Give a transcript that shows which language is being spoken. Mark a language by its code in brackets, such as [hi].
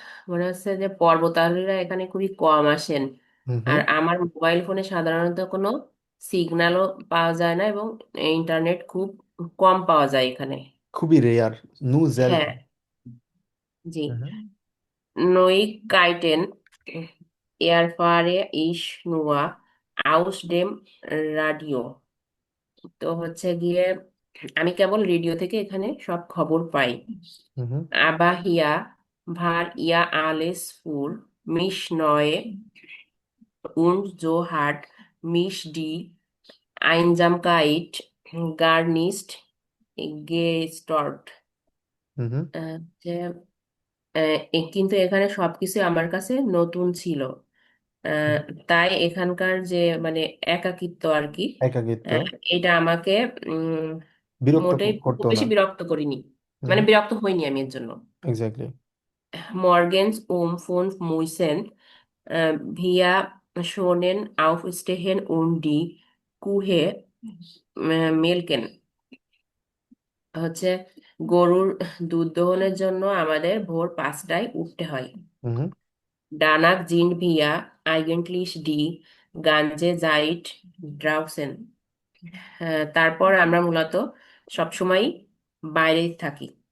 [bn] মনে হচ্ছে যে পর্বতারোহীরা এখানে খুবই কম আসেন, হুম আর হুম। আমার মোবাইল ফোনে সাধারণত কোনো সিগন্যালও পাওয়া যায় না, এবং ইন্টারনেট খুব কম পাওয়া যায় এখানে। খুবই রেয়ার, [de] নু জেল্ট। [bn] হ্যাঁ, জি। [de] Neuigkeiten erfahre ich nur aus dem Radio. [bn] তো হচ্ছে গিয়ে আমি কেবল রেডিও থেকে এখানে সব খবর পাই। হুম হুম। [de] Aber hier war ja alles für mich neu und so hat mich die Einsamkeit gar nicht gestört. [bn] হুম হুম। যে কিন্তু এখানে সবকিছু আমার কাছে নতুন ছিল। আহ, হুম। তাই এখানকার যে মানে একাকিত্ব আর কি, একাকিত্ব আহ, এটা আমাকে উম বিরক্ত মোটেই খুব করতো না। বেশি বিরক্ত করিনি, হুম মানে হুম। বিরক্ত হইনি আমি এর জন্য। Exactly. [de] Morgens um 5 müssen wir schon aufstehen und die Kühe melken. [bn] হচ্ছে গরুর দুধ দোহনের জন্য আমাদের ভোর 5টায় উঠতে হয়। হুম হুম। [de] Danach sind wir eigentlich die ganze Zeit draußen. [bn] তারপর আমরা মূলত সবসময় বাইরে থাকি।